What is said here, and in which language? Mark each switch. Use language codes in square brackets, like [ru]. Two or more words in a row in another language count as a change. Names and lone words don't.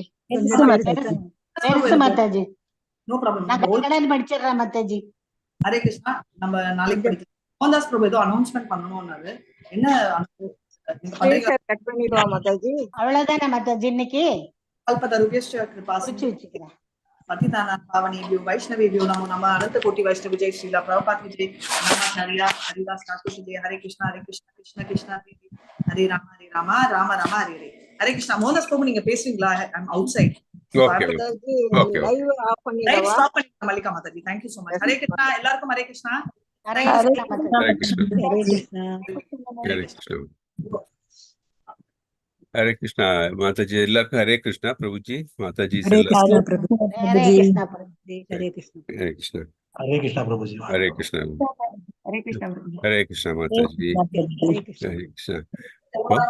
[ta] பெருசு மாதாஜி. [en] No problem. [ta] படிச்சிடுறேன் மாதாஜி. ஹரே கிருஷ்ணா. நம்ம நாளைக்கு படிக்கலாம். மோகன்தாஸ் பிரபு ஏதோ அனௌன்ஸ்மெண்ட் பண்ணணும்னாரு. என்ன நீங்க பண்றீங்க? கட் பண்ணிடுவா மாதாஜி. அவ்வளவுதானே மாதாஜி இன்னைக்கு கல்பதருகேஷ்ட கிருபா குறிச்சு வச்சுக்கிறேன். [sa] पतितानां पावनेभ्यो वैष्णवेभ्यो नमो नमः। [hi] अनंत कोटि वैष्णव जय श्रीला प्रभुपाद की जय। नमाचार्य हरिदास ठाकुर की जय। हरे कृष्णा कृष्ण कृष्ण हरे राम राम राम हरे हरे। [ta] हरे कृष्णा। மோகன்தாஸ் பிரபு நீங்க பேசுறீங்களா? [en] I am outside. [ta] மாதாஜி [en] live off [ta] லைவ் பண்ணிடவா? ஸ்டாப் பண்ணிடுங்க மல்லிகா மாதாஜி. [en] thank you so much. [ta] ஹரே கிருஷ்ணா. எல்லாருக்கும் ஹரே கிருஷ்ணா. ஹரே கிருஷ்ணா மாதாஜி. [hi] हरे कृष्ण [ta] ஹரே கிருஷ்ணா. [hi] हरे कृष्ण हरे कृष्णा माता जी [ta] எல்லாருக்கும் ஹரே கிருஷ்ணா பிரபுஜி மாதாஜி ஹரே கிருஷ்ணா எல்லாருக்கும் பிரபு. ஹரே கிருஷ்ணா பிரபு. ஹரே கிருஷ்ணா. ஹரே கிருஷ்ணா ஹரே கிருஷ்ணா பிரபுஜி. ஹரே கிருஷ்ணா ஹரே கிருஷ்ணா பிரபு. ஹரே கிருஷ்ணா மாதாஜி ஹரே கிருஷ்ணா. ஹரே கிருஷ்ணா